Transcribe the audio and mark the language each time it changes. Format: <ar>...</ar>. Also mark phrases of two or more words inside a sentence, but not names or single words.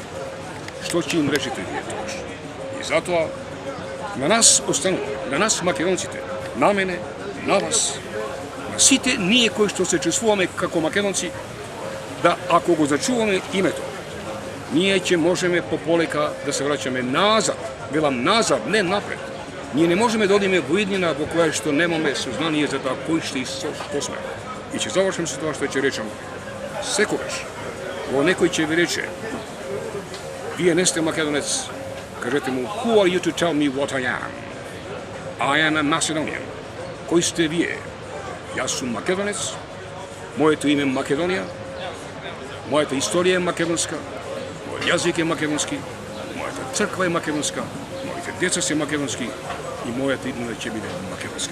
<mk>Што ќе им речете вие тогаш? И затоа на нас останува, на нас македонците, на мене, на вас, на сите ние кои што се чувствуваме како македонци, да ако го зачуваме името, ние ќе можеме пополека да се враќаме назад, велам назад, не напред. Ние не можеме да одиме во иднина во која што немаме сознание за тоа кој што и што сме. И ќе завршам со тоа што ќе речам. Секогаш, во некој ќе ви рече, вие не сте македонец, кажете му,</mk> <en>who are you to tell me what I am? I am a Macedonian.</en> <mk>Кој сте вие? Јас сум македонец, моето име е Македонија, мојата историја е македонска, мојот јазик е македонски, мојата црква е македонска, моите деца се македонски и мојата иднина ќе биде македонска.</mk>